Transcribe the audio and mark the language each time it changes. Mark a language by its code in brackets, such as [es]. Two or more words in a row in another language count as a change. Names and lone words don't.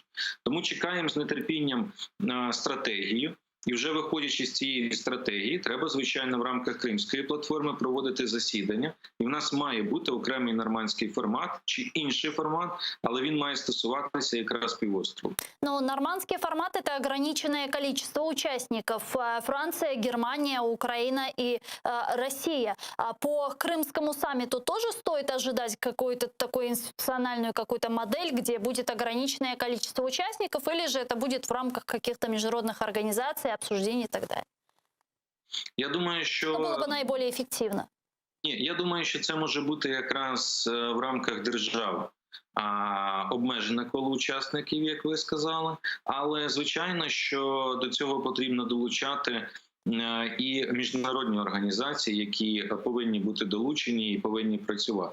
[uk] Тому чекаємо з нетерпінням стратегію. І вже виходячи з цієї стратегії, треба, звичайно, в рамках Кримської платформи проводити засідання. І в нас має бути окремий нормандський формат чи інший формат, але він має стосуватися якраз півострову. [ru] Ну, нормандский формат – это ограниченное количество участников. Франция, Германия, Украина и Россия. По Крымскому саммиту тоже стоит ожидать какую-то такую институциональную какую-то модель, где будет ограниченное количество участников, или же это будет в рамках каких-то международных организаций, обсуждений и так далее? [uk] Я думаю, що... Це було б найбільш ефективно. Ні, я думаю, що це може бути якраз в рамках держав. Обмежене коло учасників, як ви сказали, але звичайно, що до цього потрібно долучати і міжнародні організації, які повинні бути долучені і повинні працювати.